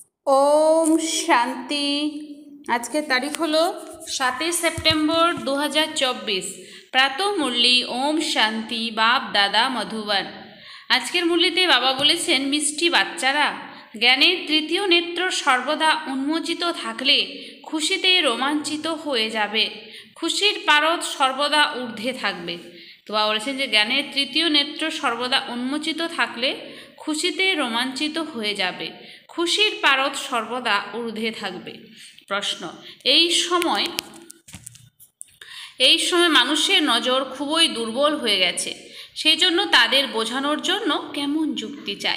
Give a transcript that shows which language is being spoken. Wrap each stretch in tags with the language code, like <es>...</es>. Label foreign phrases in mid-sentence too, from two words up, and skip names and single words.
<hi>ओम शांति। आज के तारीख हलो 7 सेप्टेम्बर 2024। प्रातः मुरली ओम शांति बाप दादा मधुबन।</hi> <bn>আজকের মুরলিতে বাবা বলেছেন মিষ্টি বাচ্চারা জ্ঞানের তৃতীয় নেত্র সর্বদা উন্মোচিত থাকলে খুশিতে রোমাঞ্চিত হয়ে যাবে, খুশির পারদ সর্বদা ঊর্ধ্বে থাকবে। তো বাবা বলেছেন যে জ্ঞানের তৃতীয় নেত্র সর্বদা উন্মোচিত থাকলে খুশিতে রোমাঞ্চিত হয়ে যাবে, খুশির পারদ সর্বদা ঊর্ধ্বে থাকবে। প্রশ্ন, এই সময় মানুষের নজর খুবই দুর্বল হয়ে গেছে, সেই জন্য তাদের বোঝানোর জন্য কেমন যুক্তি চাই?</bn>